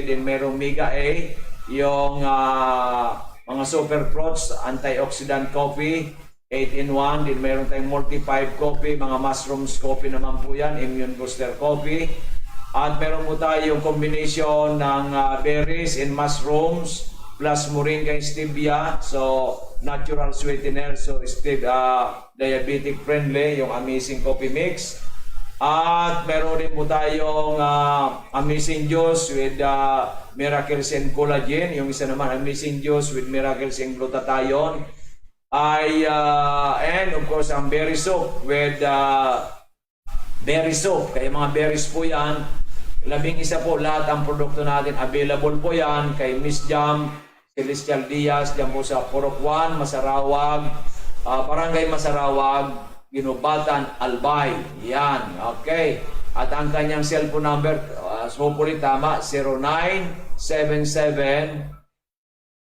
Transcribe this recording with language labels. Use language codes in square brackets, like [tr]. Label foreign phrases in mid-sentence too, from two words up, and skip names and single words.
[tl] Then merong Mega A, yung mga [en] super fruits, antioxidant coffee, [tl] 8-in-1. Then meron tayong multi 5 coffee, mga [en] mushrooms coffee [tl] naman po yan, [en] immune booster coffee. [tl] At meron po tayong combination ng [en] berries and mushrooms plus moringa and stevia. [tl] So [en] natural sweetener, [tl] so [en] diabetic friendly, [tl] yung Amazing Coffee Mix. At meron din po tayong Amazing Juice with Miracles and Collagen. Yung isa naman Amazing Juice with Miracles and Glutathione. And [en] of course [tl] ang [en] berry soup with berry soup. [tl] Kaya mga berries po yan. 11 po lahat ang produkto natin. Available po yan kay Miss Jam Celestial Diaz, diyan po sa Purok 1, Masarawag, Barangay Masarawag, Ginubatan, Albay. Yan, okay. At ang kanyang cellphone number, hopefully tama, 0977 02